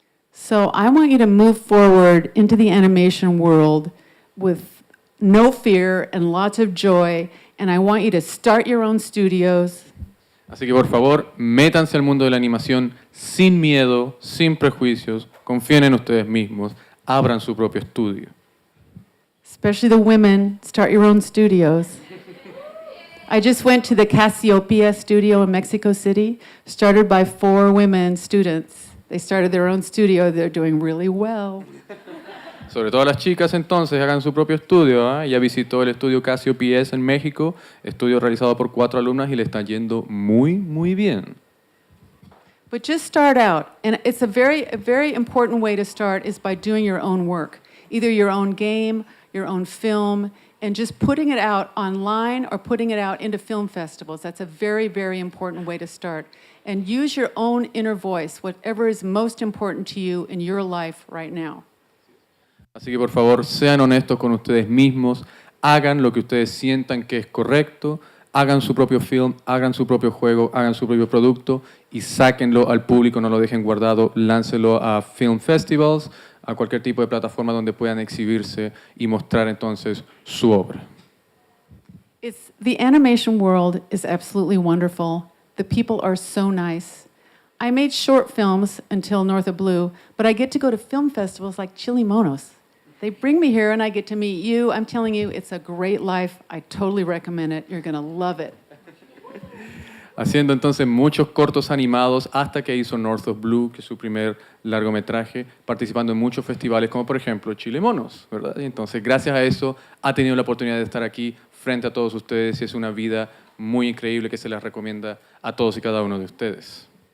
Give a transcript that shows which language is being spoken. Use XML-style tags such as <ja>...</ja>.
<en>So I want you to move forward into the animation world with no fear and lots of joy, and I want you to start your own studios.</en> <es>Así que por favor, métanse al mundo de la animación sin miedo, sin prejuicios, confíen en ustedes mismos, abran su propio estudio.</es> <en>Especially the women, start your own studios. I just went to the Cassiopeia studio in Mexico City, started by 4 women students. They started their own studio. They're doing really well.</en> <es>Sobre todo las chicas, entonces, hagan su propio estudio. Ya visitó el estudio Cassiopeia en México, estudio realizado por 4 alumnas y le está yendo muy, muy bien.</es> <en>But just start out, and it's a very important way to start is by doing your own work, either your own game, your own film, and just putting it out online or putting it out into film festivals. That's a very important way to start. And use your own inner voice, whatever is most important to you in your life right now.</en> <es>Así que por favor, sean honestos con ustedes mismos, hagan lo que ustedes sientan que es correcto, hagan su propio film, hagan su propio juego, hagan su propio producto y sáquenlo al público, no lo dejen guardado, láncelo a</es> <en>film festivals,</en> <es>a cualquier tipo de plataforma donde puedan exhibirse y mostrar entonces su obra.</es> <en>The animation world is absolutely wonderful. The people are so nice. I made short films until North of Blue, but I get to go to film festivals like Chilemonos. They bring me here and I get to meet you. I'm telling you, it's a great life. I totally recommend it. You're going to love it.</en> <es>Haciendo entonces muchos cortos animados hasta que hizo North of Blue, que es su primer largometraje, participando en muchos festivales como por ejemplo Chilemonos, ¿verdad? Y entonces gracias a eso ha tenido la oportunidad de estar aquí frente a todos ustedes y es una vida muy increíble que se les recomienda a todos y cada uno de ustedes.</es>